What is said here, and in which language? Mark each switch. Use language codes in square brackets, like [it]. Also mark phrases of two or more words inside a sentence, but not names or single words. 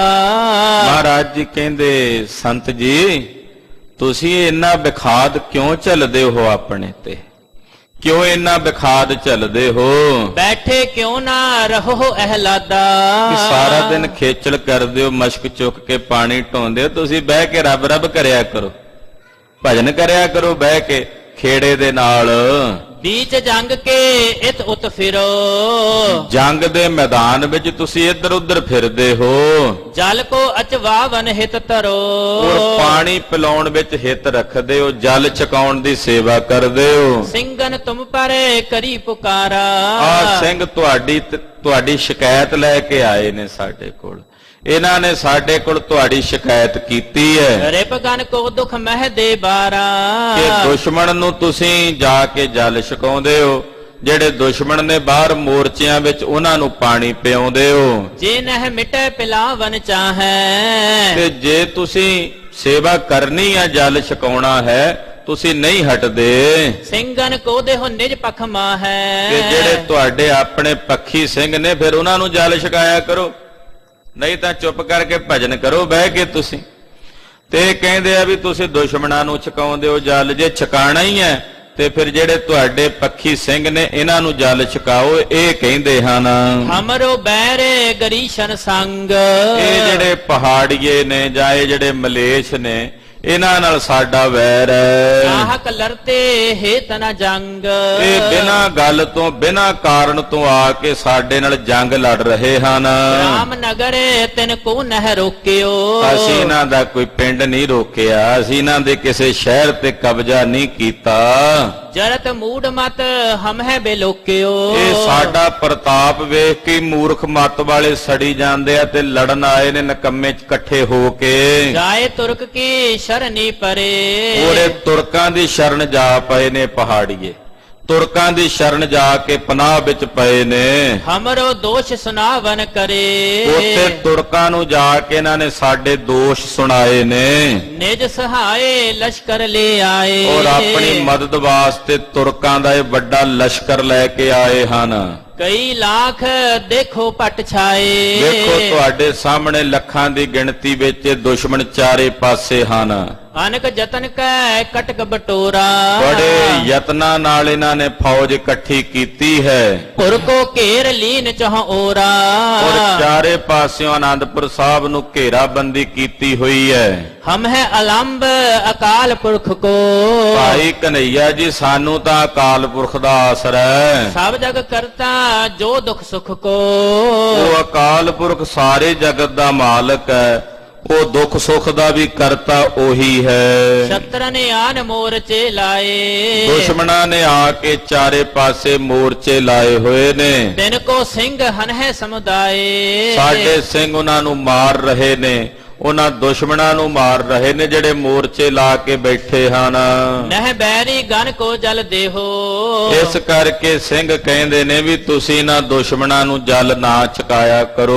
[pa] ਮਹਾਰਾਜ ਜੀ ਕਹਿੰਦੇ ਸੰਤ ਜੀ ਤੁਸੀਂ ਇੰਨਾ ਬਿਖਾਦ ਕਿਉਂ ਝੱਲਦੇ ਹੋ ਆਪਣੇ ਤੇ, ਕਿਉਂ ਇੰਨਾ ਬਿਖਾਦ ਝੱਲਦੇ ਹੋ? ਬੈਠੇ ਕਿਉਂ ਨਾ ਰਹੋ ਅਹਲਾਦਾ, ਕਿ ਸਾਰਾ ਦਿਨ ਖੇਚਲ ਕਰਦੇ ਹੋ, ਮਸ਼ਕ ਚੁੱਕ ਕੇ ਪਾਣੀ ਢੋਂਦੇ ਹੋ, ਤੁਸੀਂ ਬਹਿ ਕੇ ਰੱਬ ਰੱਬ ਕਰਿਆ ਕਰੋ, ਭਜਨ ਕਰਿਆ ਕਰੋ ਬਹਿ ਕੇ ਖੇੜੇ ਦੇ ਨਾਲ। [bra] बीच जंग के इत उत फिरो, [pa] ਜੰਗ ਦੇ ਮੈਦਾਨ ਵਿੱਚ ਤੁਸੀਂ ਇੱਧਰ ਉੱਧਰ ਫਿਰਦੇ ਹੋ। [bra] जल को अचवावन हित तरो, [pa] ਔਰ ਪਾਣੀ ਪਿਲਾਉਣ ਵਿੱਚ ਹਿੱਤ ਰੱਖਦੇ ਹੋ, ਜਲ ਚਕਾਉਣ ਦੀ ਸੇਵਾ ਕਰਦੇ ਹੋ। [bra] सिंगन तुम पर करी पुकारा, [pa] ਆ ਸਿੰਘ ਤੁਹਾਡੀ ਸ਼ਿਕਾਇਤ ਲੈ ਕੇ ਆਏ ਨੇ ਸਾਡੇ ਕੋਲ, ਇਹਨਾਂ ਨੇ ਸਾਡੇ ਕੋਲ ਤੁਹਾਡੀ ਸ਼ਿਕਾਇਤ ਕੀਤੀ ਹੈ [bra] रिपगन को दुख मह दे बारा, [pa] ਕਿ ਦੁਸ਼ਮਣ ਨੂੰ ਤੁਸੀਂ ਜਾ ਕੇ ਜਲ ਛਕਾਉਂਦੇ ਹੋ, ਜਿਹੜੇ ਦੁਸ਼ਮਣ ਨੇ ਬਾਹਰ ਮੋਰਚਿਆਂ ਵਿੱਚ ਉਹਨਾਂ ਨੂੰ ਪਾਣੀ ਪਿਆਉਂਦੇ ਹੋ। [bra] जे नह मिटे पिलावन चाहे, [pa] ਤੇ ਜੇ ਤੁਸੀਂ ਸੇਵਾ ਕਰਨੀ ਹੈ, ਜਲ ਛਕਾਉਣਾ ਹੈ, ਤੁਸੀਂ ਨਹੀਂ ਹਟਦੇ। [bra] सिंगन को देहो निज पखमा है, [pa] ਤੇ ਜਿਹੜੇ ਤੁਹਾਡੇ ਆਪਣੇ ਪੱਖੀ ਸਿੰਘ ਨੇ ਫਿਰ ਉਹਨਾਂ ਨੂੰ ਜਲ ਛਕਾਇਆ ਕਰੋ, ਨਹੀਂ ਤਾਂ ਚੁੱਪ ਕਰਕੇ ਭਜਨ ਕਰੋ ਬਹਿ ਕੇ ਤੁਸੀਂ। ਤੇ ਕਹਿੰਦੇ ਆ ਵੀ ਤੁਸੀਂ ਦੁਸ਼ਮਣਾਂ ਨੂੰ ਛਕਾਉਂਦੇ ਹੋ ਜਲ, ਜੇ ਛਕਾਣਾ ਹੀ ਹੈ ਤੇ ਫਿਰ ਜਿਹੜੇ ਤੁਹਾਡੇ ਪੱਖੀ ਸਿੰਘ ਨੇ ਇਹਨਾਂ ਨੂੰ ਜਲ ਛਕਾਓ। ਇਹ ਕਹਿੰਦੇ ਹਨ [bra] हमरो बैरे गरीशन संग, [pa] ਇਹ ਜਿਹੜੇ ਪਹਾੜੀਏ ਨੇ ਜਾਂ ਇਹ ਜਿਹੜੇ ਮਲੇਛ ਨੇ, ਇਹਨਾਂ ਨਾਲ ਸਾਡਾ ਵੈਰ ਹੈ। [bra] आहक लड़ते हे तना जंग, [pa] ਇਹ ਬਿਨਾਂ ਗੱਲ ਤੋਂ ਬਿਨਾਂ ਕਾਰਨ ਤੋਂ ਆ ਕੇ ਸਾਡੇ ਨਾਲ ਜੰਗ ਲੜ ਰਹੇ ਹਨ। [bra] राम नगर तिन को नह रोकियो, [pa] ਅਸੀਂ ਇਹਨਾਂ ਦਾ ਕੋਈ ਪਿੰਡ ਨਹੀਂ ਰੋਕਿਆ, ਅਸੀਂ ਇਹਨਾਂ ਦੇ ਕਿਸੇ ਸ਼ਹਿਰ ਤੇ ਕਬਜ਼ਾ ਨਹੀਂ ਕੀਤਾ। [bra] जरत मूड मत हम है बेलोकियो, [pa] ਇਹ ਸਾਡਾ ਪ੍ਰਤਾਪ ਵੇਖ ਕੇ ਮੂਰਖ ਮੱਤ ਵਾਲੇ ਸੜੀ ਜਾਂਦੇ ਆ ਤੇ ਲੜਨ ਆਏ ਨੇ ਨਕੰਮੇ ਇਕੱਠੇ ਹੋ ਕੇ। [bra] जाए तुर्क की शरणी परे, [pa] ਉਹਦੇ ਤੁਰਕਾਂ ਦੀ ਸ਼ਰਨ ਜਾ ਪਏ ਨੇ ਪਹਾੜੀਏ, ਤੁਰਕਾਂ ਦੀ ਸ਼ਰਨ ਜਾ ਕੇ ਪਨਾਹ ਵਿੱਚ ਪਏ ਨੇ। [bra] हमरो दोष सुनावन करे, [pa] ਉੱਥੇ ਤੁਰਕਾਂ ਨੂੰ ਜਾ ਕੇ ਇਹਨਾਂ ਨੇ ਸਾਡੇ ਦੋਸ਼ ਸੁਣਾਏ ਨੇ [bra] निज सहाय लश्कर ले आए, [pa] ਔਰ ਆਪਣੀ ਮਦਦ ਵਾਸਤੇ ਤੁਰਕਾਂ ਦਾ ਇਹ ਵੱਡਾ ਲਸ਼ਕਰ ਲੈ ਕੇ ਆਏ ਹਨ। [bra] कई लाख देखो पट छाए, [pa] ਵੇਖੋ ਤੁਹਾਡੇ ਸਾਹਮਣੇ ਲੱਖਾਂ ਦੀ ਗਿਣਤੀ ਵਿੱਚ ਇਹ ਦੁਸ਼ਮਣ ਚਾਰੇ ਪਾਸੇ ਹਨ। [bra] अनक जतन कै कटक बटोरा, [pa] ਬੜੇ ਯਤਨਾਂ ਨਾਲ ਇਹਨਾਂ ਨੇ ਫੌਜ ਇਕੱਠੀ ਕੀਤੀ ਹੈ [bra] पुर को घेर लीन चह ओरा, [pa] ਔਰ ਚਾਰੇ ਪਾਸਿਓਂ ਆਨੰਦਪੁਰ ਸਾਹਿਬ ਨੂੰ ਘੇਰਾਬੰਦੀ ਕੀਤੀ ਹੋਈ ਹੈ। [bra] हम है अलंब अकाल पुरख को, [pa] ਭਾਈ ਕਨਈਆ ਜੀ ਸਾਨੂੰ ਤਾਂ ਅਕਾਲ ਪੁਰਖ ਦਾ ਆਸਰਾ ਹੈ। [bra] सब जग करता जो दुख सुख को, [pa] ਉਹ ਅਕਾਲ ਪੁਰਖ ਸਾਰੇ ਜਗਤ ਦਾ ਮਾਲਕ ਹੈ, ਉਹ ਦੁੱਖ ਸੁੱਖ ਦਾ ਵੀ ਕਰਤਾ ਉਹੀ ਹੈ। [bra] शत्रन आन मोर्चे लाए, [pa] ਦੁਸ਼ਮਣਾਂ ਨੇ ਆ ਕੇ ਚਾਰੇ ਪਾਸੇ ਮੋਰਚੇ ਲਾਏ ਹੋਏ ਨੇ, [bra] दिन को सिंह हन है समुदाय, [pa] ਸਾਡੇ ਸਿੰਘ ਉਹਨਾਂ ਨੂੰ ਮਾਰ ਰਹੇ ਨੇ, ਉਹਨਾਂ ਦੁਸ਼ਮਣਾਂ ਨੂੰ ਮਾਰ ਰਹੇ ਨੇ ਜਿਹੜੇ ਮੋਰਚੇ ਲਾ ਕੇ ਬੈਠੇ ਹਨ। [bra] ਨਹਿ ਬੈਰੀ ਗਨ ਕੋ ਜਲ ਦੇਹੋ। [pa] ਇਸ ਕਰਕੇ ਸਿੰਘ ਕਹਿੰਦੇ ਨੇ ਵੀ ਤੁਸੀਂ ਨਾ ਦੁਸ਼ਮਣਾਂ ਨੂੰ ਜਲ ਨਾ ਚਕਾਇਆ ਕਰੋ।